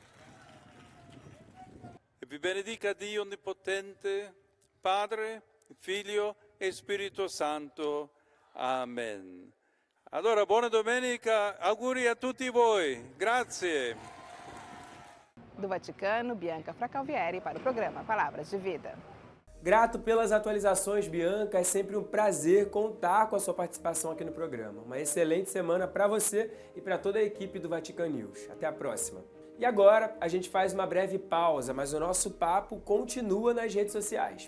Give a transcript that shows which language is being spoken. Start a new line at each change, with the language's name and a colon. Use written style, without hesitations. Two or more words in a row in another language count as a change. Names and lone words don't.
Italian: E vi benedica Dio Onnipotente, Padre, Figlio e Spirito Santo. Amen. Allora, buona domenica, auguri a tutti voi. Grazie.
Portuguese: Do Vaticano, Bianca Fracalvieri para o programa Palavras de Vida. Grato pelas atualizações, Bianca. É sempre um prazer contar com a sua participação aqui no programa. Uma excelente semana para você e para toda a equipe do Vatican News. Até a próxima. E agora, a gente faz uma breve pausa, mas o nosso papo continua nas redes sociais.